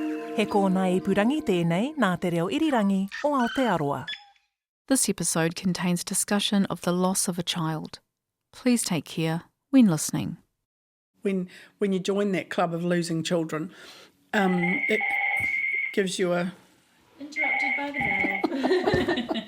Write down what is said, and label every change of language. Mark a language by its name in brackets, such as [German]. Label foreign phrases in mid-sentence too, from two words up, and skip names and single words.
[Māori] He kōna ipurangi tēnei nā te reo irirangi o Aotearoa. [English] This episode contains discussion of the loss of a child. Please take care when listening. When you join that club of losing children, it gives you a... Interrupted by the bell.